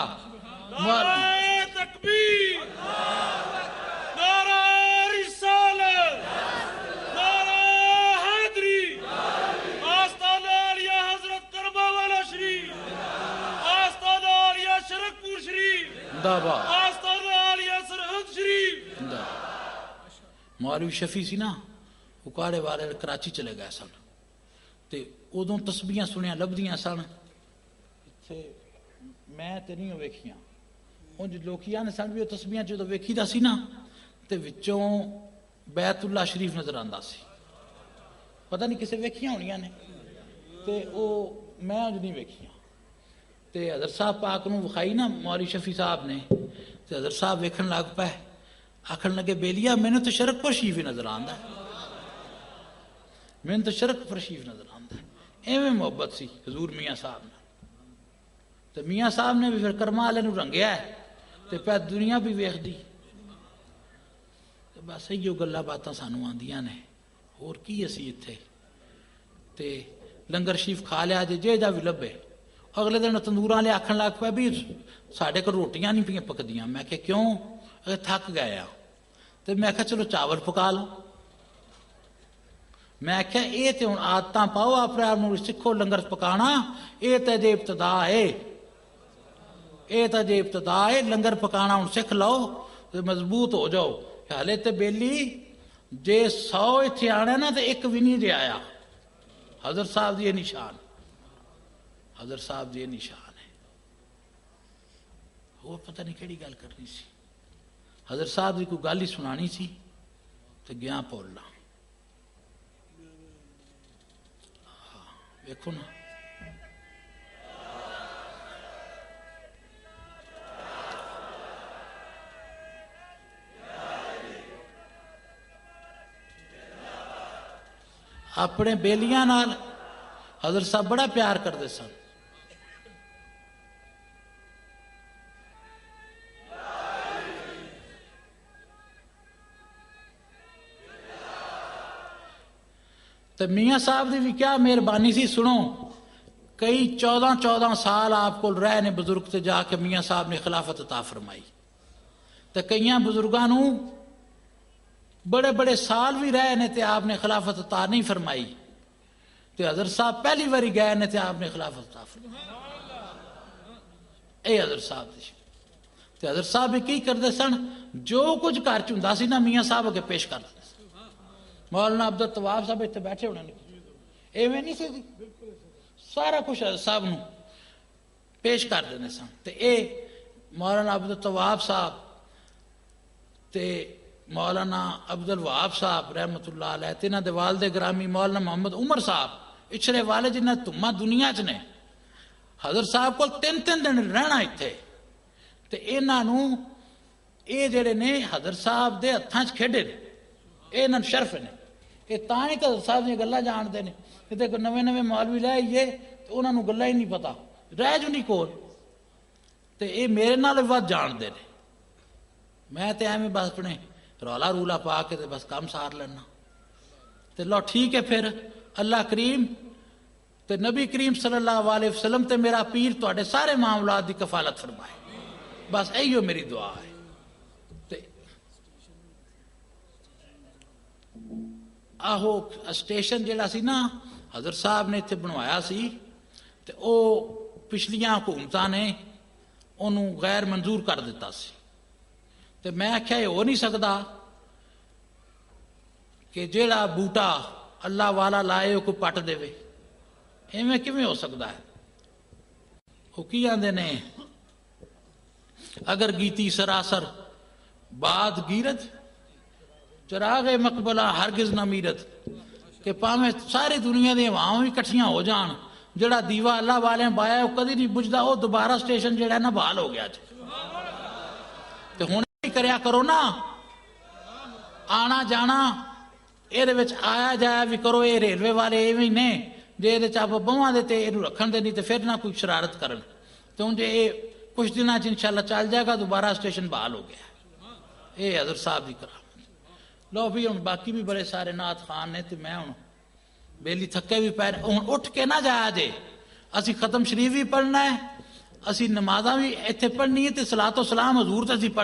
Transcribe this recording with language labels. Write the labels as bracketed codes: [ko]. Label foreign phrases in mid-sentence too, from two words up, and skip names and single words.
[ur] نعرہ تکبیر, نعرہ رسالت, نعرہ حیدری, آستانہ عالیہ حضرت کرما والا شریف, آستانہ عالیہ شرکپور شریف, آستانہ عالیہ سرہند شریف. [pa] مولوی شفیع سی نا اکاڑے والے کراچی چلے گئے سن, تے ادوں تسبیحاں سنیاں لبدیاں سن. میں تے نہیں ویکھیاں, انج لوکیاں نے سن بھی وہ تسبیحاں جدوں ویکھی دا سی نا تے وچوں بیت اللہ شریف نظر آندا سی. پتہ نہیں کسے ویکھیاں ہونیاں نے, تے او میں انج نہیں ویکھیاں. تے حضرت صاحب پاک نو وکھائی نا مولوی شفیع صاحب نے, تے حضرت صاحب ویکھن لگ پے, آکھن لگے بیلیا مینوں تو شرک پر شریف نظر آندا ہے, مینوں تو شرک پر شریف نظر آندا ہے. ایویں محبت سی حضور میاں صاحب نے. تے میاں صاحب نے بھی پھر کرما والے نو رنگیا ہے تے پہ دنیا بھی ویکھ دی. بس ایو گلاں باتاں سانوں آندیاں نے, اور کی اسی اتھے. تے لنگر شریف کھا لیا جے جا بھی لبے. اگلے دن تندوراں والے آکھن لگ پے بھی ساڈے کول روٹیاں نہیں پیاں پکدیاں. میں کہ کیوں؟ تھک گئے آ. تے میں کہا چلو چاول پکا لو. میں کہا یہ تے ہن عادتاں پاؤ اپنے آپ نوں سکھو لنگر پکانا. یہ تے جے ابتدا ہے, یہ تے جے ابتدا ہے. لنگر پکانا ہن سکھ لو تے مضبوط ہو جاؤ. حالے تے بیلی جے 100 اتنے آنے نا تے ایک بھی نہیں جے آیا. حضرت صاحب دی نشان, حضرت صاحب دی نشان ہے. وہ پتہ نہیں کیڑی گل کرنی سی. حضرت صاحب دی کوئی گل ہی سنانی سی تے گیا بولنا. دیکھو نا اپنے بیلیاں نال حضرت صاحب بڑا پیار کرتے سن. تو میاں صاحب دی بھی کیا مہربانی سی. سنو کئی 14 سال آپ کو رہے نے بزرگ تے جا کے میاں صاحب نے خلافت عطا فرمائی. تو کئی بزرگاں نو بڑے بڑے سال بھی رہے نے تے آپ نے خلافت عطا نہیں فرمائی. تے حضرت صاحب پہلی باری گئے نے تے آپ نے خلافت عطا فرمائی. اے حضرت صاحب دی تے حضرت صاحب کی کرتے سن جو کچھ گھر چ ہوندا سی نا میاں صاحب اگے پیش کرتے. مولانا عبد الطواب صاحب اتنے بیٹھے ہونے ایویں نہیں سی سارا کچھ حضرت صاحب نو پیش کر دینے سن. تے اے مولانا عبد الطواب صاحب تے مولانا عبد الوہاب صاحب [ar] رحمت اللہ علیہ [pa] تے انہاں دے والد گرامی مولانا محمد عمر صاحب اچھلے والے جنہیں تما دنیا چ نے حضرت صاحب کو 3 دن رہنا اتنے. تے انہاں نو اے جڑے نے حضرت صاحب دے ہتھاں چ کھیڈے نے اے انہاں شرف نے. یہ تاں ہی حضرت صاحب دی گلاں جانتے ہیں. کتے کوئی نویں مولوی لے آئیے تو انہاں نو گلاں ہی نہیں پتا رہ جو نہیں کول. تے اے میرے نال ود جانتے ہیں. میں تے ایویں بس اپنے رولا رولا پا کے تے بس کام سار لینا. تے لو ٹھیک ہے پھر اللہ کریم تے نبی کریم [ar] صلی اللہ علیہ وسلم [pa] تے میرا پیر تواڈے سارے معاملات دی کفالت فرمائے. بس ایو میری دعا ہے. تے آہو اسٹیشن جڑا سی نا حضرت صاحب نے اتنے بنوایا سی تے او پچھلیاں حکومتاں نے انہوں غیر منظور کر دیتا سی. تے میں آخیا یہ ہو نہیں سکتا کہ جیڑا بوٹا اللہ والا لائے وہ کوئی پٹ دے. ایویں کیویں ہو سکتا ہے؟ وہ کی آندے نے [fa] اگر گیتی سراسر بعد گیرت چراغ مقبلہ ہرگز نہ میرت. [pa] کہ پاویں ساری دنیا دی ہواواں بھی کٹھیاں ہو جان جڑا دیوا اللہ والے بایا وہ کدی نہیں بجھدا. وہ دوبارہ اسٹیشن جڑا ہے نا بحال ہو گیا جی. تے ہن کریا کرو نا آنا جانا یہ آیا جایا بھی کرو. یہ ریلوے والے ایویں نے جے یہ آپ بہواں دے تے یہ رکھن دے نہیں تے پھر نہ کوئی شرارت کرن. تو ہوں جی یہ کچھ دنوں [ar] انشاءاللہ [pa] چل جائے گا دوبارہ اسٹیشن بحال ہو گیا. یہ حضرت صاحب کی کرامت. لو بھی ہوں باقی بھی بڑے سارے نعت خان نے. تے میں ہوں بیلی تھکے بھی پیر ہوں اٹھ کے نہ جایا جے. اسی ختم شریف بھی پڑھنا ہے اسی نمازاں بھی اتنے پڑھنی ہے تے صلاۃ و سلام حضور تے اسی پڑھ